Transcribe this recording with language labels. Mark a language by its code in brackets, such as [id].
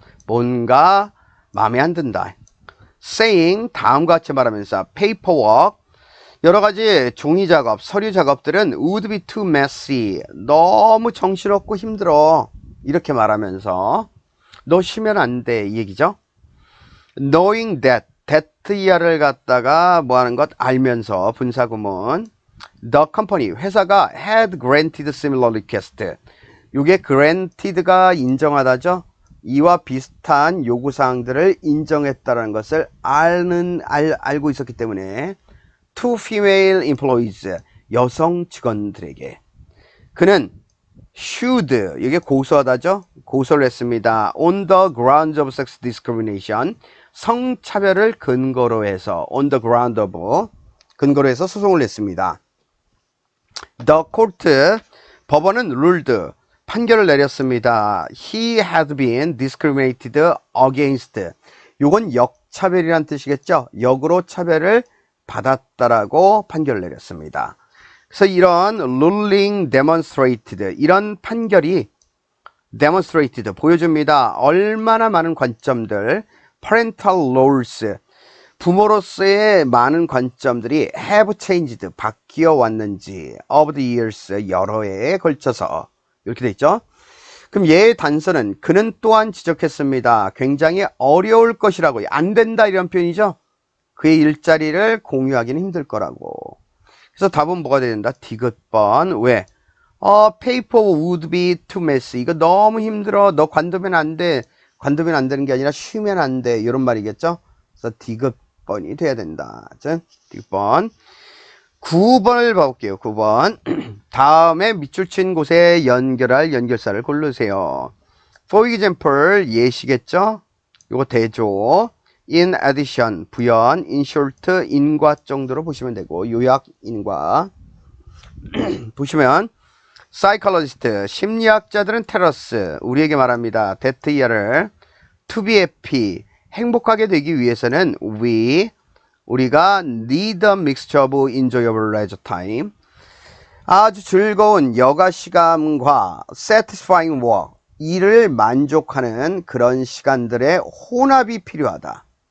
[ko] 뭔가 마음에 안 든다. saying, 다음과 같이 말하면서 paperwork, 여러 가지 종이 작업, 서류 작업들은 [en] would be too messy, [ko] 너무 정신없고 힘들어. 이렇게 말하면서 너 쉬면 안 돼, 이 얘기죠. [en] knowing that, [ko] that야를 갖다가 뭐 하는 것? 알면서, 분사구문. [en] the company, [ko] 회사가 [en] had granted similar request, [ko] 요게 granted가 인정하다죠. 이와 비슷한 요구사항들을 인정했다는 것을 알고 있었기 때문에 [en] to female employees, [ko] 여성 직원들에게 그는 should, 이게 고소하다죠? 고소를 했습니다. [en] on the grounds of sex discrimination, [ko] 성차별을 근거로 해서 [en] on the ground of, [ko] 근거로 해서 소송을 냈습니다. The court, 법원은 ruled, 판결을 내렸습니다. [en] He had been discriminated against. [ko] 요건 역차별이란 뜻이겠죠? 역으로 차별을 받았다라고 판결을 내렸습니다. 그래서 이런 [en] ruling demonstrated, [ko] 이런 판결이 demonstrated, 보여줍니다. 얼마나 많은 관점들, [en] parental roles, [ko] 부모로서의 많은 관점들이 [en] have changed, [ko] 바뀌어 왔는지 [en] of the years, [ko] 여러 해에 걸쳐서 이렇게 돼 있죠. 그럼 얘의 단서는 그는 또한 지적했습니다. 굉장히 어려울 것이라고, 안 된다 이런 표현이죠. 그의 일자리를 공유하기는 힘들 거라고. 그래서 답은 뭐가 된다? 디귿번. 왜? [en] paper would be too messy. [ko] 이거 너무 힘들어. 너 관두면 안 돼. 관두면 안 되는 게 아니라 쉬면 안 돼. 이런 말이겠죠. 그래서 디귿번이 돼야 된다. 디귿번. 9번을 봐볼게요. 9번. 다음에 밑줄 친 곳에 연결할 연결사를 고르세요. For example, 예시겠죠? 요거 대조. In addition, 부연. In short, 인과 정도로 보시면 되고, 요약, 인과. 보시면, psychologist, 심리학자들은 [en] tell us, [ko] 우리에게 말합니다. that year를 [en] to be happy, [ko] 행복하게 되기 위해서는 우리가 [en] need a mixture of enjoyable leisure time, [ko] 아주 즐거운 여가 시간과 [en] satisfying work, [ko] 일을 만족하는 그런 시간들의 혼합이 필요하다.